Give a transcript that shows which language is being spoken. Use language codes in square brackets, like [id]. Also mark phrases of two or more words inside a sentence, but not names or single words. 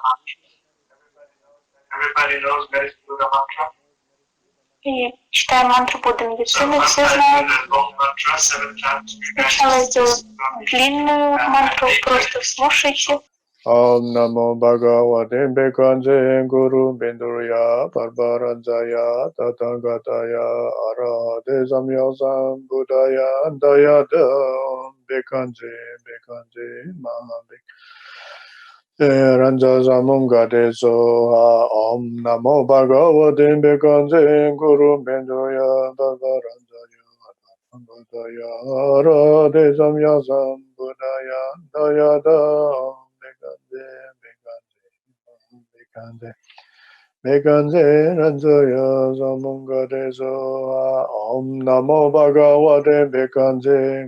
[ru] И читаем мантру Будда Медицины, все знают. Сначала я сделаю длинную мантру, просто слушайте. [sa] ॐ नमो भगवते भैषज्य गुरु वैदूर्य प्रभराजाय तथागताय अर्हते सम्यक्सं बुद्धाय तद्यथा भैषज्ये महाभै राज समुद् गते स्वाहा ॐ नमो भगवते भैषज्य गुरु वैदूर्य प्रभराजाय तथागताय अर्हते सम्यक्सं बुद्धाय तद्यथा भैषज्य राजाय समुद्गते स्वाहा ॐ नमो भगवते भैषज्ये